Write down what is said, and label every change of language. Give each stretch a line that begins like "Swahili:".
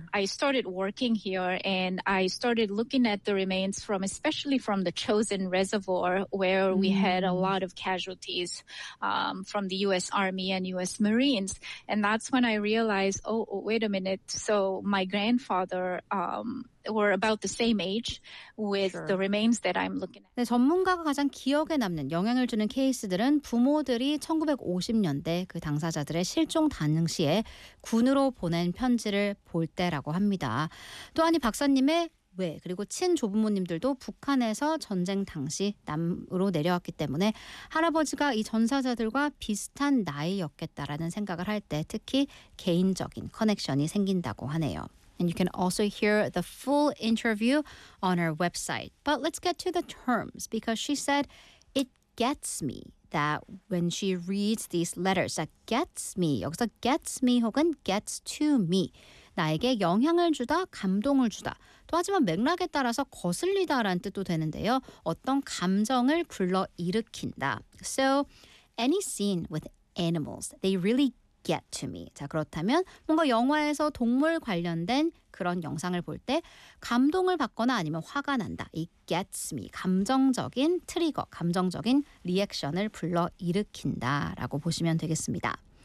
English: I started working here and I started looking at the remains from, especially from the Chosin Reservoir, where we had a lot of casualties from the U.S. Army and U.S. Marines. And that's when I realized, oh, wait a minute. So my grandfather were about the same age with the remains that I'm looking at.
Korean: 네, 전문가가 가장 기억에 남는 영향을 주는 케이스들은 부모들이 1950년대 그 당사자들의 실종 당시에 군으로 보낸 편지를 볼 때라고 합니다. 또한 이 박사님의 외 그리고 친조부모님들도 북한에서 전쟁 당시 남으로 내려왔기 때문에 할아버지가 이 전사자들과 비슷한 나이였겠다라는 생각을 할 때 특히 개인적인 커넥션이 생긴다고 하네요.
English: And you can also hear the full interview on our website. But let's get to the terms because she said it gets me that when she reads these letters that gets me,
Korean: 여기서
English: gets me
Korean: 혹은
English: gets to me.
Korean: 나에게 영향을 주다, 감동을 주다. 또 하지만 맥락에 따라서 거슬리다라는 뜻도 되는데요. 어떤 감정을 불러일으킨다.
English: So, any scene with animals, they really get to me.
Korean: 자, 그렇다면 뭔가 영화에서 동물 관련된 그런 영상을 볼 때 감동을 받거나 아니면 화가 난다. 이 gets me, 감정적인 트리거, 감정적인 리액션을 불러일으킨다라고 보시면 되겠습니다.